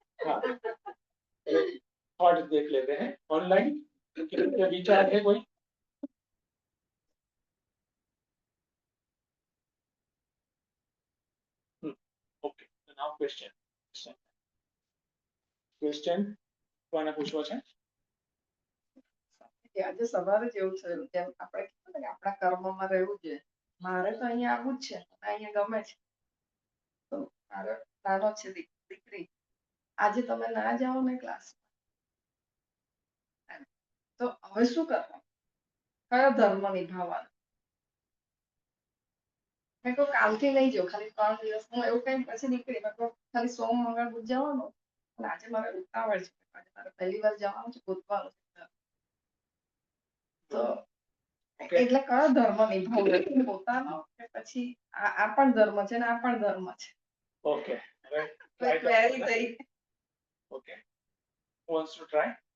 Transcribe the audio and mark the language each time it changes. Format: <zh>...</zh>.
<hi>हाँ, थॉट देख लेते हैं ऑनलाइन, क्या विचार है कोई?</hi> <en>okay, now question</en> <gu>કોને પૂછવો છે? આજે સવારે જ એવું થયું, જેમ આપણે કીધું ને કે આપણા કર્મમાં રહેવું છે, મારે તો અહીંયા આવવું જ છે, મને અહીંયા ગમે છે, તો મારો નાનો છે દીકરી, આજે તમે ના જાઓ ને ક્લાસ, તો હવે શું કરવાનું, કયો ધર્મ નિભાવવાનો? મેં કહું કાલથી નહીં જાઉં, ખાલી 3 દિવસ હું એવું કઈ પછી નીકળી, મેં કહું ખાલી સોમ મંગળ બુધ જવાનું, અને આજે મારે ઉતાવળ છે, આજે મારે પહેલી વાર જવાનું છે, ગોતવાનું છે, તો એટલે કયો ધર્મ નિભાવવો, પોતાનો કે પછી આ પણ ધર્મ છે ને આ પણ ધર્મ છે?</gu> <en>okay,</en> <gu>ક્વેરી થઈ.</gu> <en>Okay, wants to try?</en>